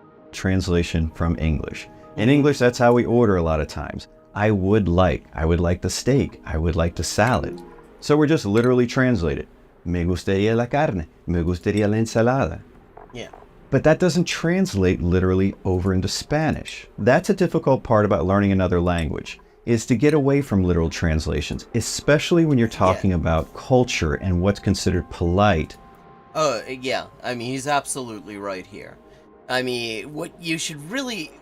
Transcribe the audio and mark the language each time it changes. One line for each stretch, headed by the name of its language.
English: Translation from English. In English, that's how we order a lot of times. I would like the steak, I would like the salad. So we're just literally translated.
Spanish: Me gustaría la carne, me gustaría la ensalada.
English: Yeah. But that doesn't translate literally over into Spanish. That's a difficult part about learning another language, is to get away from literal translations, especially when you're talking about culture and what's considered polite. Yeah, I mean, he's absolutely right here. I mean, what you should really...